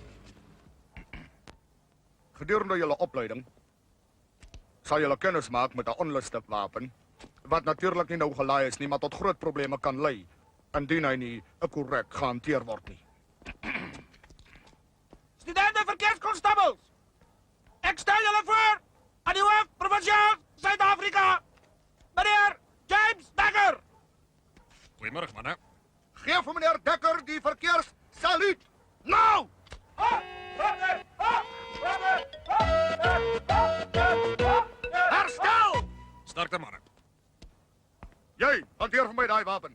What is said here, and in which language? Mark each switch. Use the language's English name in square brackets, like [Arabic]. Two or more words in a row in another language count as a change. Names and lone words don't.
[Afrikaans] Gedurende julle opleiding sal julle kennis maak met 'n onlustig wapen wat natuurlik nie nou gelaai is nie, maar tot groot probleme kan lei indien hy nie korrek gehanteer word nie. [Dutch] Studenten verkeerskonstabels! Ik stel jullie voor aan uw hoofd provinciaal Zuid-Afrika, meneer James Dekker. [Afrikaans] Goeiemôre, manne. Geef vir meneer Dekker [Dutch] die verkeerssaluut. [Afrikaans] Nou! Herstel! Sterkte, manne. Jy, hanteer vir my daai wapen.